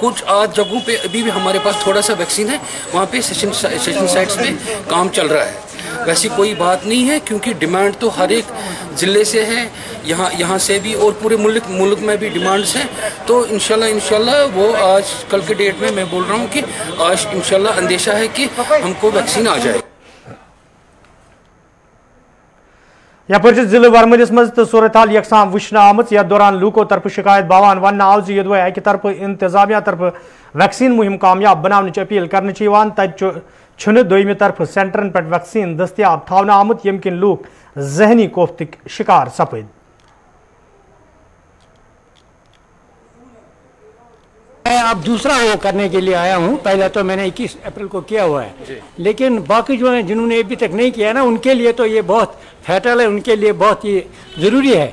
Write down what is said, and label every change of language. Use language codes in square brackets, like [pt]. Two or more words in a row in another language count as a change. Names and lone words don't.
[hi] कुछ आज जगहों पे अभी भी हमारे पास थोड़ा सा वैक्सीन है, वहाँ पे [en] session sites [hi] पे काम चल रहा है। वैसी कोई बात नहीं है क्योंकि डिमांड तो हर एक ज़िले से है, यहाँ से भी और पूरे मुल्क में भी डिमांड्स हैं। तो [ar] إن شاء الله [hi] वो आज कल के डेट में मैं बोल रहा हूँ कि आज [ar] إن شاء الله [hi] अंदेशा है कि हमको वैक्सीन आ जाए। [ks] यपर जिले वरमदिस मज तो सूरत हाल यकसा वुचन आमत यथ दौरान लूको तरफ शिकायत बावान वन आव योदवे अक तरफ इंतजामिया तरफ वैक्सीन मुहिम कामयाब बनाने अपील कर तत दोयमि तरफ सेंटरन पे वैक्सीन दस्तियाब थावन आमुत यम किन लूक जहनी कोफ्तक शिकार सपद। [hi] मैं अब दूसरा वो करने के लिए आया हूँ। पहला तो मैंने 21 अप्रैल को किया हुआ है, लेकिन बाकी जो है जिन्होंने अभी तक नहीं किया ना उनके लिए तो ये बहुत फैटल है, उनके लिए बहुत ही ज़रूरी है।